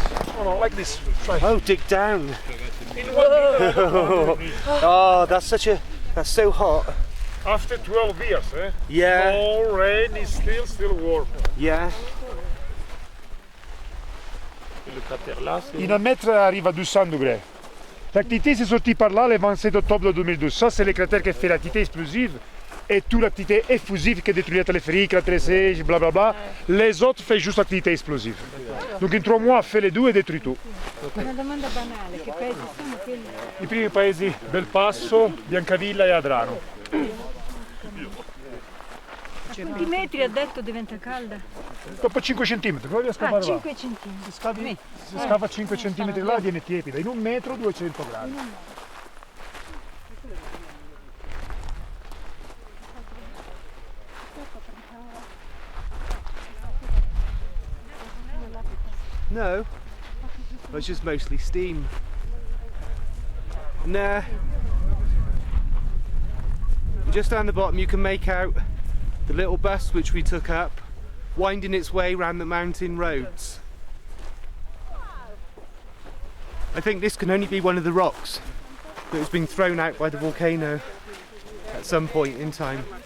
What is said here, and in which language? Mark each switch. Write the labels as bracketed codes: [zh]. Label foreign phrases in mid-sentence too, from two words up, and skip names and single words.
[en] No, like this. Try. Oh, dig down. In 1 meter. Oh, that's so hot. After 12 years, Yeah. no rain is still warm. Yeah. [fr] In 1 mètre arrive à 200 degrés. L'activité s'est sortie par là le 27 octobre 2012. Ça, c'est le cratère qui fait l'activité explosive et toute l'activité effusive qui détruit la téléphérique, la télésiège, blablabla. Les autres font juste l'activité explosive. Donc in 3 mois, fait les deux et détruit tout. [it] Una domanda banale, che paesi sono quelli? I primi paesi Belpasso, Biancavilla e Adrano. Quanti metri ha detto diventa calda? Dopo 5 centimetri, provi a scavare là. 5 centimetri. Si scava 5 centimetri là viene tiepida, in 1 metro 200 gradi. No. [en] It's just mostly steam. Nah. Just down the bottom you can make out the little bus which we took up, winding its way round the mountain roads. I think this can only be one of the rocks that has been thrown out by the volcano at some point in time.